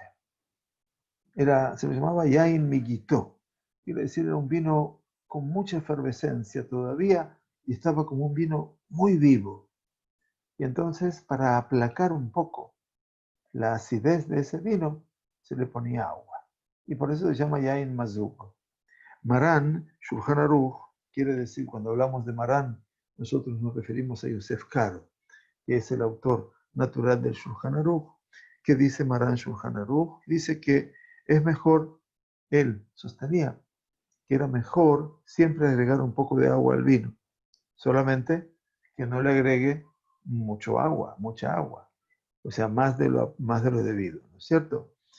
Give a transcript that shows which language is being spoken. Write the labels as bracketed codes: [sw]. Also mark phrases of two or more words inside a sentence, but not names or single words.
[es] Se lo llamaba [he] יין מגיתו. [es] Quiere decir, era un vino con mucha efervescencia todavía y estaba como un vino muy vivo. Y entonces, para aplacar un poco la acidez de ese vino, se le ponía agua. Y por eso se llama [he] יין מזוג. [es] Marán, Shulchan Aruch, quiere decir, cuando hablamos de Marán, nosotros nos referimos a Yosef Karo, que es el autor natural del Shulchan Aruch. ¿Qué dice Marán Shulchan Aruch? Dice que es mejor, él sostenía que era mejor siempre agregar un poco de agua al vino, solamente que no le agregue mucha agua, o sea, más de lo debido, ¿no es cierto?